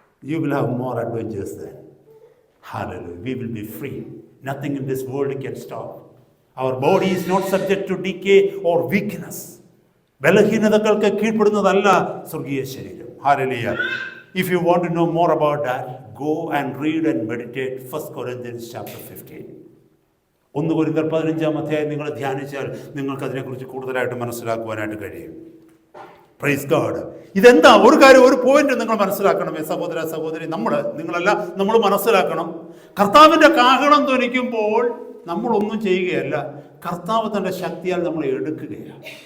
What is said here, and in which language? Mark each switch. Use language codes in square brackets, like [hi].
[en] You will have more adventures then. Hallelujah. We will be free. Nothing in this world can stop. Our body is not subject to decay or weakness. [ml] ബലഹീനതകൾക്ക് കീഴ്പ്പെടുന്നതല്ല സ്വർഗീയ ശരീരം. [en] Hallelujah. If you want to know more about that, go and read and meditate 1 Corinthians chapter 15. [ml] 1 കൊരിന്ത്യർ 15-ാം അധ്യായം നിങ്ങൾ ധ്യാനിച്ചാൽ നിങ്ങൾക്ക് അതിനെക്കുറിച്ച് കൂടുതലായിട്ട് മനസ്സിലാക്കുവാനായിട്ട് കഴിയും. Praise God. ഇതെന്താ ഒരു കാര്യം, ഒരു പോയിന്റ് നിങ്ങൾ മനസ്സിലാക്കണമേ സഹോദര സഹോദരി, നമ്മൾ മനസ്സിലാക്കണം. കർത്താവിൻ്റെ കാഹളം ധ്വനിക്കുമ്പോൾ നമ്മളൊന്നും ചെയ്യുകയല്ല, കർത്താവ് തൻ്റെ ശക്തിയാൽ നമ്മളെ എടുക്കുകയാണ്.